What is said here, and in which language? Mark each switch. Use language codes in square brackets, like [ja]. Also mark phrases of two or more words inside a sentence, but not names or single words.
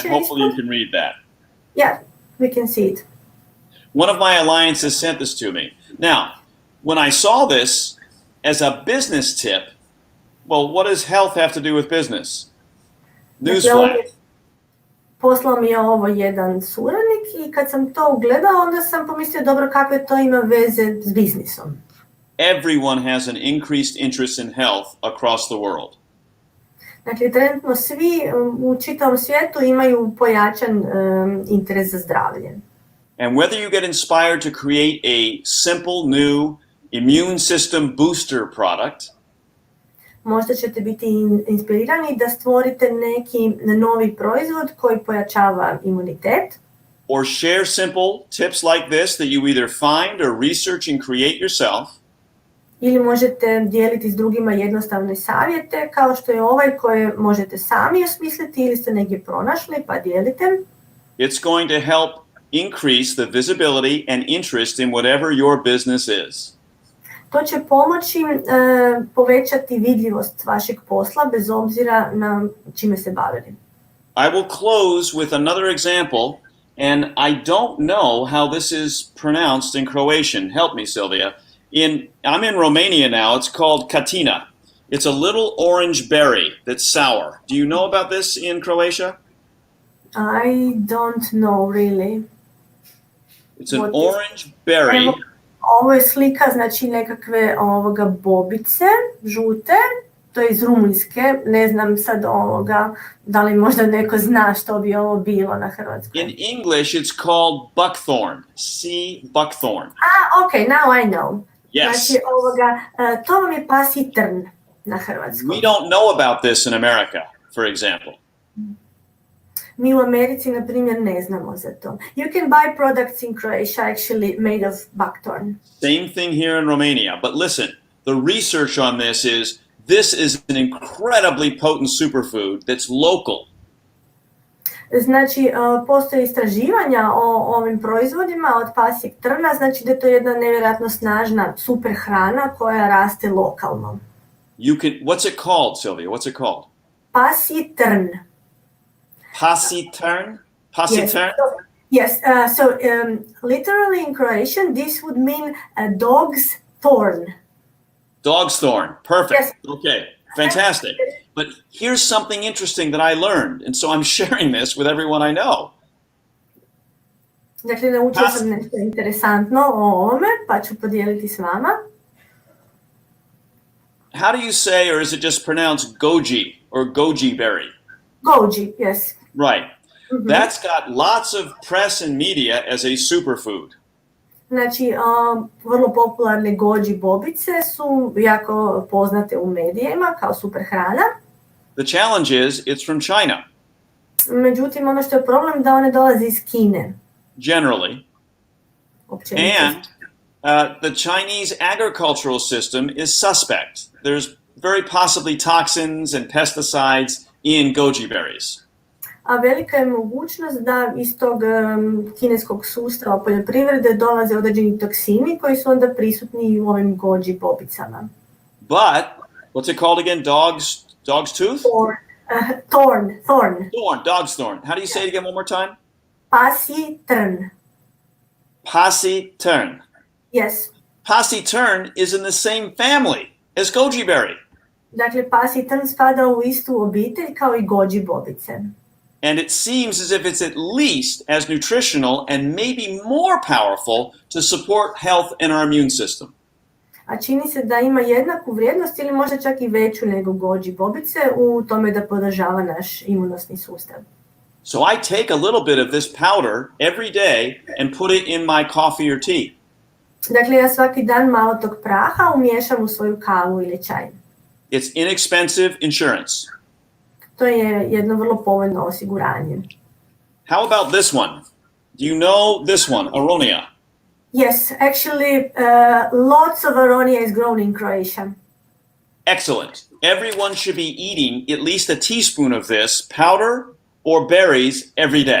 [en] And hopefully you [hr] ispod. [en] can read that. Yeah, we can see it. One of my alliances sent this to me. Now, when I saw this as a business tip, well, what does health have to do with business? [hr] Dakle, [en] Newsflash. [hr] poslao mi je ovo jedan suradnik i kad sam to ugledao, onda sam pomislio, dobro, kakve to ima veze s biznisom. [en] Everyone has an increased interest in health across the world. [hr] Dakle, trenutno svi u čitavom svijetu imaju pojačan interes za zdravlje. [en] And whether you get inspired to create a simple new immune system booster product, [hr] Možda ćete biti inspirirani da stvorite neki novi proizvod koji pojačava imunitet, [en] or share simple tips like this that you either find or research and create yourself, [hr] ili možete dijeliti s drugima jednostavne savjete kao što je ovaj koje možete sami osmisliti ili ste negdje pronašli pa dijelite. [en] it's going to help increase the visibility and interest in whatever your business is. [hr] To će pomoći povećati vidljivost vašeg posla bez obzira na čime se bavili. [en] I will close with another example, and I don't know how this is pronounced in Croatian. Help me, Sylvia. I'm in Romania now. It's called katina. It's a little orange berry that's sour. Do you know about this in Croatia? I don't know really. It's an What is- orange berry. [hr] Evo, ovo je slika znači nekakve bobice, žute, to je iz Rumunjske, ne znam sad da li možda neko zna što bi ovo bilo na hrvatskom. [en] In English, it's called buckthorn. Sea buckthorn. Okay, now I know. Yes. [hr] Znači to vam je pasji trn na hrvatskom. [en] We don't know about this in America, for example. [hr] Mi u Americi, na primjer, ne znamo za to. [en] You can buy products in Croatia actually made of buckthorn. Same thing here in Romania. But listen, the research on this is an incredibly potent superfood that's local. [hr] Znači, postoje istraživanja o ovim proizvodima od pasjeg trna, znači da je to jedna nevjerojatno snažna super hrana koja raste lokalno. [en] What's it called, Sylvia? What's it called? [hr] Pasji trn. [en] Pasitern? Pasitern? Yes, so literally in Croatian, this would mean a dog's thorn. Dog's thorn. Perfect. Yes. Okay, fantastic. But here's something interesting that I learned, and so I'm sharing this with everyone I know. [hr] Dakle, naučila sam nešto interesantno o ovome, pa ću podijeliti s vama. [en] How do you say, or is it just pronounced goji or goji berry? Goji, yes. Right. Mhm. That's got lots of press and media as a superfood. [hr] Znači, vrlo popularne goji bobice su jako poznate u medijima kao super hrana. [en] The challenge is it's from China, [hr] Međutim, ono što je problem da one dolaze iz Kine. [en] generally. [hr] Općenito. [en] And the Chinese agricultural system is suspect. There's very possibly toxins and pesticides in goji berries. [hr] A velika je mogućnost da iz tog kineskog sustava poljoprivrede dolaze određeni toksini koji su onda prisutni i u ovim goji bobicama. [en] But, what's it called again? Dog's tooth? Thorn. Thorn, dog's thorn. How do you say it again one more time? [hr] Pasji trn. [en] Passi tern. Yes. Passi tern is in the same family as goji berry. [hr] Dakle, pasji trn spada u istu obitelj kao i goji bobice. [en] And it seems as if it's at least as nutritional and maybe more powerful to support health and our immune system. [hr] A čini se da ima jednaku vrijednost ili možda čak i veću nego goji bobice u tome da podržava naš imunosni sustav. [en] So I take a little bit of this powder every day and put it in my coffee or tea. [hr] Dakle, ja svaki dan malo tog praha umiješam u svoju kavu ili čaj. [en] It's inexpensive insurance. [hr] To je jedno vrlo povoljno osiguranje. [en] How about this one? Do you know this one, aronia? Yes, actually, lots of aronia is grown in Croatia. Excellent. Everyone should be eating at least a teaspoon of this powder or berries every day.